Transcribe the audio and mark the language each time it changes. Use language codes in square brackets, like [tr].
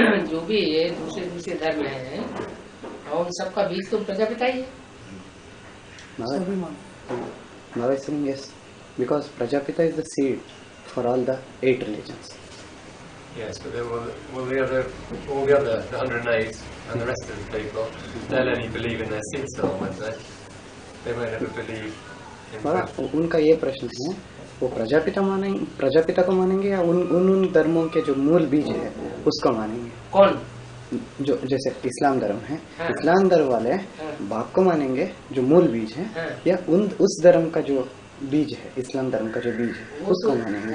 [hi] जो भी है दूसरे धर्म है और उन सबका बीज तो प्रजापिता ही है। [en] Baba is saying yes, because Prajapita is the seed for all the 8 religions. Yes, but then will all the other 108 and the rest of the people, they'll only believe in their seed soul, won't they? They won't ever believe in [hi] Baba, उनका ये प्रश्न है, वो प्रजापिता को मानेंगे या उन धर्मों के जो मूल बीज है उसको मानेंगे? कौन? जो जैसे इस्लाम धर्म है, इस्लाम धर्म वाले बाप को मानेंगे जो मूल बीज है, या उस धर्म का जो बीज है, इस्लाम धर्म का जो बीज है उसको मानेंगे?